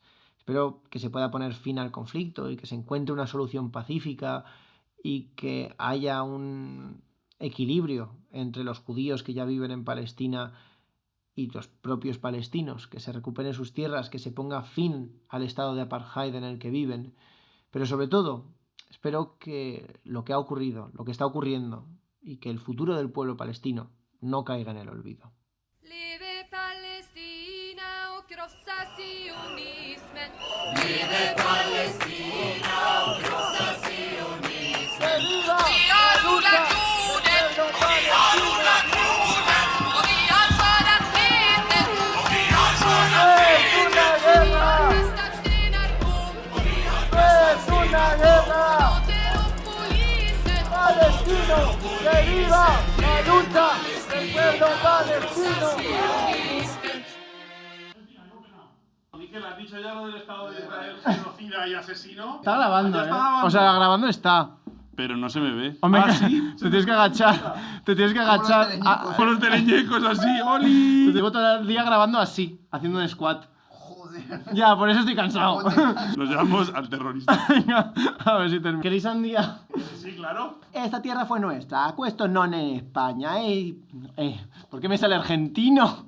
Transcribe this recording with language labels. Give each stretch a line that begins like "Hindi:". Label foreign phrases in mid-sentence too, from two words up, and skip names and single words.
Spanish: Espero que se pueda poner fin al conflicto y que se encuentre una solución pacífica y que haya un equilibrio entre los judíos que ya viven en Palestina y los propios palestinos, que se recuperen sus tierras, que se ponga fin al estado de apartheid en el que viven, pero sobre todo espero que lo que ha ocurrido, lo que está ocurriendo y que el futuro del pueblo palestino no caiga en el olvido.
Swedish: Leve Palestina och krossa sionismen. Leve Palestina och krossa sionismen. Vi har odlat jorden, och vi har odlat jorden, och vi har skördat vete, och vi har skördat vete. Vi har kastat stenar på, och vi har kastat stenar på.
Spanish: ¡Palestino! ¡Que viva la lucha del pueblo palestino! ¿Y qué le has dicho ya lo del Estado de Israel, genocida y asesino? Está grabando, Ya está grabando. O sea, grabando está. Pero no se me ve. Hombre, ¿sí? te tienes que agachar. Te tienes que agachar. Con los teleñecos así, ¡oli! Te llevo todo el día grabando así, haciendo un squat. Joder. Ya, por eso estoy cansado. Nos llevamos al terrorista. Venga, a ver si termino. ¿Queréis un día? Sí, claro. Esta tierra fue nuestra,
Italian: questo non è
Spanish: España, ¿por qué me sale argentino?